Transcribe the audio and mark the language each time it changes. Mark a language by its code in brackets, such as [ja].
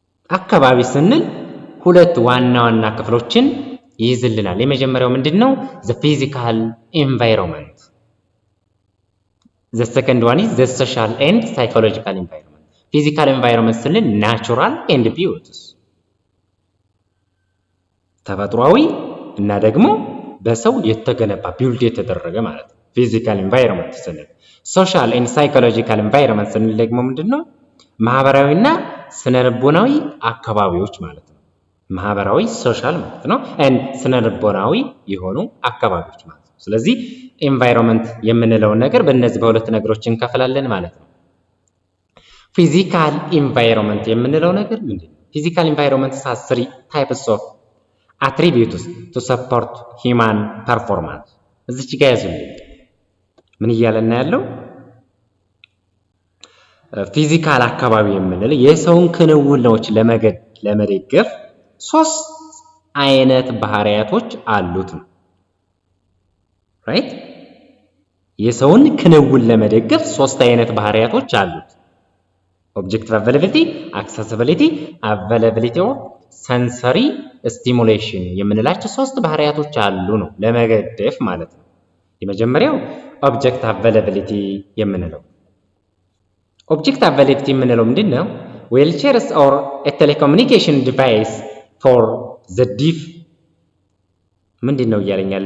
[am] አካባቢ ስንል ሁለት ዋና ዋና ክፍሎችን ይይዝልናል። የመጀመሪያው ምንድነው? [en] the physical environment. The second one is the social and psychological environment. [am] physical environment ስንል [en] natural and beautiful [am] ተፈጥሯዊ እና ደግሞ በሰው የተገነባ ቢልድ የተደረገ ማለት ነው። physical environment ስንል [en] social and psychological environment [am] ስንል ደግሞ ምንድነው? ማህበራዊና ስነልቦናዊ አካባቢዎች ማለት ነው። ማህበራዊ ሶሻል ማለት ነው and ስነልቦናዊ የሆኑ አካባቢዎች ማለት ነው። ስለዚህ environment የምንለው ነገር በእነዚህ በሁለት ነገሮች እንከፍላለን ማለት ነው። physical environment የምንለው ነገር ምንድነው? [en] physical environment has three types of attributes to support human performance. [am] እዚች ጋር ያዙልኝ። ምን እያለና ያለው? ፊዚካል አካባቢ የምንለው የሰውን ክንውኖች ለመደገፍ ሶስት አይነት ባህሪያቶች አሉት ነው። ራይት? የሰውን ክንውን ለመደገፍ ሶስት አይነት ባህሪያቶች አሉት። [en] objective availability, accessibility, availability or sensory stimulation [am] የምንላቸው ሶስት ባህሪያቶች አሉ ነው ለመገደፍ ማለት ነው። የመጀመሪያው objective availability የምንለው objective availability የምንለው ምንድነው? [en] wheelchairs or a telecommunication device for the deaf [am] ምንድነው እያለኛል?